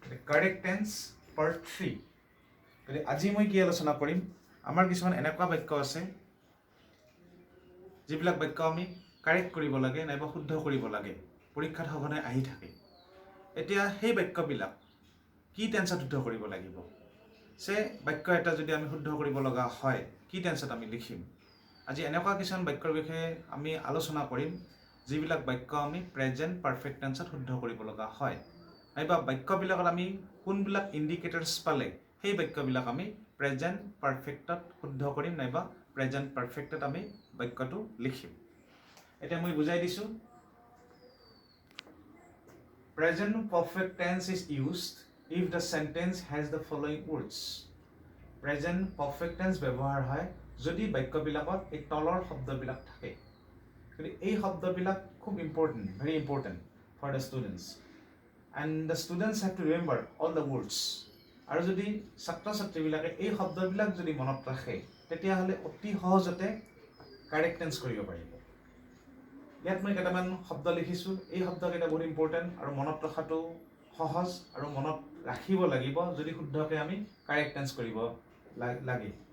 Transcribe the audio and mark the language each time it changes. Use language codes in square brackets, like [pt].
[as] Correct tense part 3। গতিকে আজি মই কি আলোচনা কৰিম, আমাৰ কিছুমান এনেকুৱা বাক্য আছে যিবিলাক বাক্য আমি কাৰেক্ট কৰিব লাগে নাইবা শুদ্ধ কৰিব লাগে, পৰীক্ষাত সঘনাই আহি থাকে। এতিয়া সেই বাক্যবিলাক কি টেন্সত শুদ্ধ কৰিব লাগিব, বাক্য এটা যদি আমি শুদ্ধ কৰিব লগা হয় কি টেন্সত আমি লিখিম। আজি এনেকুৱা কিছুমান বাক্যৰ বিষয়ে আমি আলোচনা কৰিম যিবিলাক বাক্য আমি প্ৰেজেণ্ট পাৰফেক্ট টেন্সত শুদ্ধ কৰিব লগা হয়, নাইবা বাক্যবিলাকত আমি কোনবিলাক ইণ্ডিকেটৰ্ছ পালে সেই বাক্যবিলাক আমি প্ৰেজেণ্ট পাৰফেক্টত শুদ্ধ কৰিম নাইবা প্ৰেজেণ্ট পাৰফেক্টত আমি বাক্যটো লিখিম। এতিয়া মই বুজাই দিছোঁ। [en] Present perfect tense is used if the sentence has the following words. [as] Present perfect tense ব্যৱহাৰ হয় যদি বাক্যবিলাকত এই তলৰ শব্দবিলাক থাকে। গতিকে এই শব্দবিলাক খুব important, [en] Very important for the students. And the students have to remember all the words. [as] আৰু যদি ছাত্ৰ ছাত্ৰীবিলাকে এই শব্দবিলাক যদি মনত ৰাখে তেতিয়াহ'লে অতি সহজতে কাৰেক্ট টেন্স কৰিব পাৰিব। ইয়াত মই কেইটামান শব্দ লিখিছোঁ, এই শব্দকেইটা বহুত ইম্পৰ্টেণ্ট আৰু মনত ৰখাটো সহজ আৰু মনত ৰাখিব লাগিব যদি শুদ্ধকৈ আমি কাৰেক্ট টেন্স কৰিব লাগে।